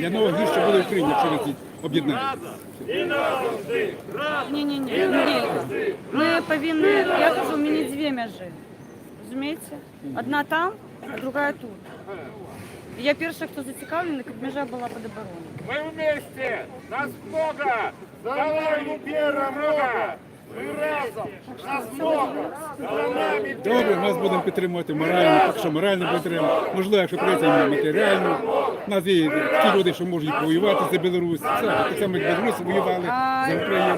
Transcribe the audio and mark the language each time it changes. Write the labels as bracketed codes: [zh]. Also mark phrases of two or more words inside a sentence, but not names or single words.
[uk] Для того гірше буде Україна, якщо ви об'єднаєте. Ні. Ми повинні, я кажу, мені дві межі. Розумієте? Одна там, а друга тут. І я перша, хто зацікавлений, щоб межа була під обороною. [ru] Мы вместе! Нас много! [uk] Давай, перемога! Ми разом! [ru] Нас много! За нами [uk] Добре, нас будемо підтримувати морально, поки що морально підтримуємо. Можливо, якщо прийдеться матеріально. У нас є такі люди, що можуть воювати за Білорусь. Це так само, як білоруси воювали за Україну.